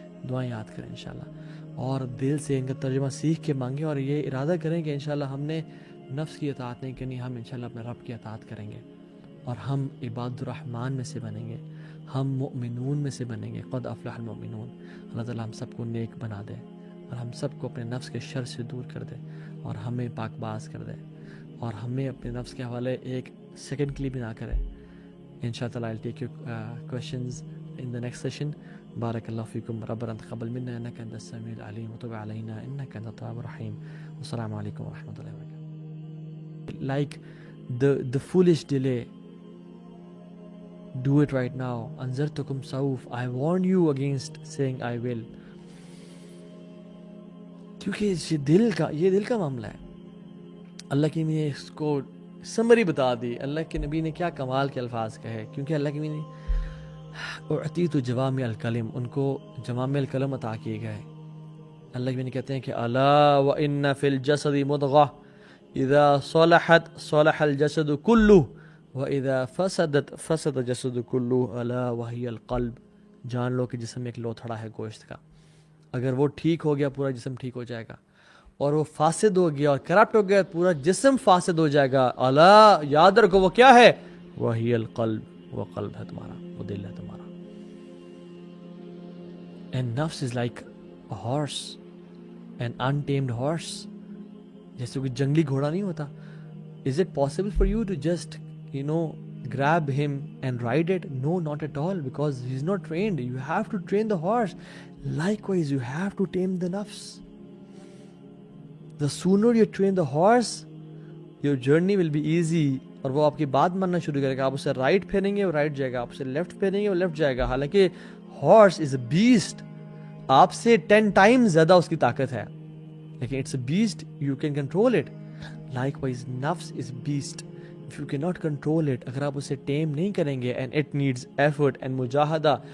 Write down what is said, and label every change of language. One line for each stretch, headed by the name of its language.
Urdu: دعائیں یاد کریں انشاءاللہ، اور دل سے ان کا ترجمہ سیکھ کے مانگیں، اور یہ ارادہ کریں کہ انشاءاللہ ہم نے نفس کی اطاعت نہیں کرنی، ہم انشاءاللہ اپنے رب کی اطاعت کریں گے، اور ہم عباد الرحمن میں سے بنیں گے، ہم مؤمنون میں سے بنیں گے.
Arabic: قد افلح المؤمنون.
Urdu: اللہ تعالیٰ ہم سب کو نیک بنا دے، اور ہم سب کو اپنے نفس کے شر سے دور کر دے، اور ہمیں پاک باز کر دے، اور ہمیں اپنے نفس کے حوالے ایک سیکنڈ کے لیے بھی نہ کرے.
Arabic: انشاءاللہ
English: I'll take your questions in the next session.
Arabic: بارک اللہ فیکم. ربنا تقبل منا انک انت السمیع العلیم وتب علینا انک انت التواب الرحیم. والسلام علیکم ورحمۃ اللہ وبرکاتہ.
English: Like the foolish delay, do it right now.
Arabic: انذرتکم سوف.
English: I warn you against saying I will.
Urdu: کیونکہ یہ دل کا معاملہ ہے. اللہ کی نے اس کو سمری بتا دی. اللہ کے نبی نے کیا کمال کے الفاظ کہے، کیونکہ اللہ کے نبی نے اعطیت جوامع الکلم، ان کو جوامع الکلم عطا کیے گئے. اللہ کے نبی کہتے ہیں کہ
Arabic: الا وان فی الجسد مضغہ اذا صلحت صلح الجسد کلہ واذا فسدت فسد الجسد کلہ الا وہی القلب.
Urdu: جان لو کہ جسم ایک لوتھڑا ہے گوشت کا، اگر وہ ٹھیک ہو گیا پورا جسم ٹھیک ہو جائے گا، اور وہ فاسد ہو گیا اور کرپٹ ہو گیا پورا جسم فاسد ہو جائے گا. الا، یاد رکھو وہ کیا ہے، وہی القلب، وہ قلب ہے تمہارا، وہ دل ہے تمہارا.
English: And nafs is like a horse, an untamed horse.
Urdu: جیسے کوئی جنگلی گھوڑا نہیں ہوتا.
English: Is it possible for you to just, grab him and ride it? No, not at all, because he's not trained. You have to train the horse. Likewise, you have to tame the nafs. The sooner you train the horse, your journey will be easy.
Urdu: اور وہ آپ کی بات ماننا شروع کرے گا. آپ اسے رائٹ پھیریں گے وہ رائٹ جائے گا، آپ اسے لیفٹ پھیریں گے وہ لیفٹ جائے گا.
English: حالانکہ horse is a beast,
Urdu: آپ سے 10 ٹائمز زیادہ اس کی طاقت ہے،
English: لیکن it's a beast, you can control it. Likewise نفس is beast, if you can not control it,
Urdu: اگر آپ اسے ٹیم نہیں کریں گے،
English: And it needs effort and مجاہدہ.